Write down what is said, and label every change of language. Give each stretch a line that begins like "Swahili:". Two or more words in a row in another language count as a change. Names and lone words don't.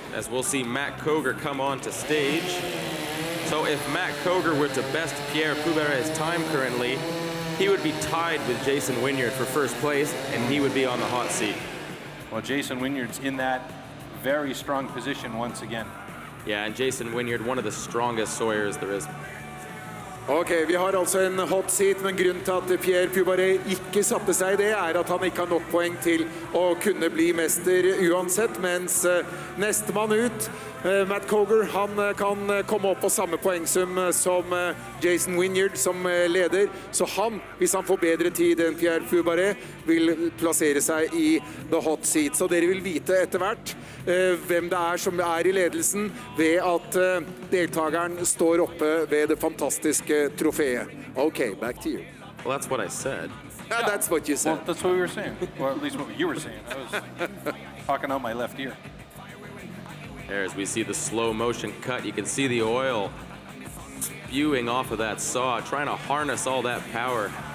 English: As we'll see Matt Coger come onto stage. So if Matt Coger were to best Pierre Pubaret's time currently, he would be tied with Jason Wynyard for first place, and he would be on the hot seat. Well, Jason Wynyard's in that very strong position once again. Yeah, and Jason Wynyard, one of the strongest sawyers there is.
Norwegian: Ok, vi har altså en
English: hot seat,
Norwegian: men grunnen til at Pierre Pubaret ikke satte seg, det er at han ikke har nok poeng til å kunne bli mester uansett, mens nestemann ut, Matt Cogar, han kan komme opp på samme poengsum som Jason Wynyard som leder, så han, hvis han får bedre tid enn Pierre Pubaret, vil plassere seg i
English: the hot seat.
Norwegian: Så dere vil vite etter hvert hvem det er som er i ledelsen ved at deltakeren står oppe ved det fantastiske trofeet.
English: Okay, back to you. Well, that's what I said. Yeah, that's what you said. Well, that's what we were saying, or at least what you were saying. I was talking out my left ear. There, as we see the slow motion cut, you can see the oil spewing off of that saw, trying to harness all that power.